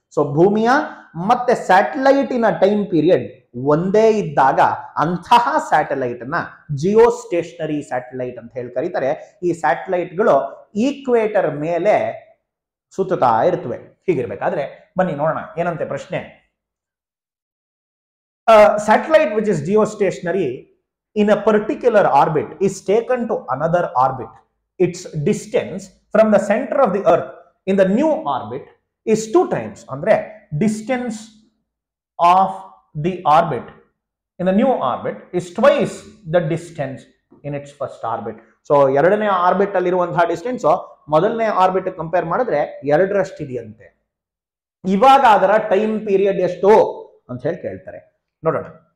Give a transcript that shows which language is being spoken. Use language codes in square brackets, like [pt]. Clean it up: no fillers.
[kn] So ಭೂಮಿಯ ಮತ್ತೆ ಸ್ಯಾಟಲೈಟಿನ time period ಒಂದೇ ಇದ್ದಾಗ ಅಂತಹ ಸ್ಯಾಟಲೈಟ್ ನ ಜಿಯೋಸ್ಟೇಷನರಿ ಸ್ಯಾಟಲೈಟ್ ಅಂತ ಹೇಳಿ ಕರೀತಾರೆ. ಈ ಸ್ಯಾಟಲೈಟ್ಗಳು ಈಕ್ವೇಟರ್ ಮೇಲೆ ಸುತ್ತುತ್ತಾ ಇರ್ತವೆ. ಹೀಗಿರ್ಬೇಕಾದ್ರೆ ಬನ್ನಿ ನೋಡೋಣ ಏನಂತೆ ಪ್ರಶ್ನೆ. [en] Satellite which is geostationary in a particular orbit is taken to another orbit. Its distance from the center of the earth in the new orbit is 2 times. Andre distance of the orbit in the new orbit is twice the distance in its first orbit. [kn] So ಎರಡನೇ orbit ಅಲ್ಲಿ ಇರುವಂತಹ distance ಮೊದಲನೇ orbit compare ಮಾಡಿದ್ರೆ 2ರಷ್ಟು ಇದೆಯಂತೆ. ಇವಾಗ ಅದರ time period ಎಷ್ಟು ಅಂತ ಹೇಳಿ ಕೇಳ್ತಾರೆ. ನೋಡೋಣ.